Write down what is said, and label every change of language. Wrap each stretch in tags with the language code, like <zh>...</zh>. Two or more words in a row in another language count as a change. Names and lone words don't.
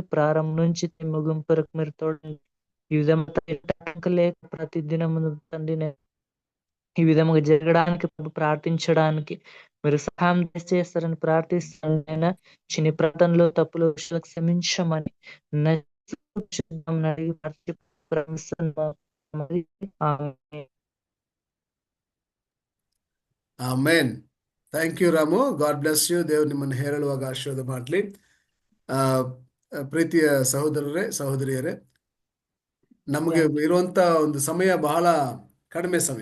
<te>ప్రారంభం నుంచి ముగింపు వరకు మీరు తోడండి. ఈ విధంగా లేక ప్రతి దినము తండ్రి ఈ విధముగా జరగడానికి, ప్రార్థించడానికి మీరు సహాయం చేస్తారని ప్రార్థిస్తాను. చిన్న ప్రార్థనలో తప్పులు క్షమించమని</te> <kn>ಆಮೆನ್.</kn> <en>Thank you Ramu. God bless you.</en> <kn>ದೇವರು ನಿಮ್ಮನ್ನು ಹೇರಳುವಾಗ ಆಶೀರ್ವಾದ ಮಾಡಲಿ. ಪ್ರೀತಿಯ ಸಹೋದರರೇ, ಸಹೋದರಿಯರೇ, ನಮಗೆ ಇರುವಂತ ಒಂದು ಸಮಯ ಬಹಳ ಕಡಿಮೆ ಸಮಯ.</kn>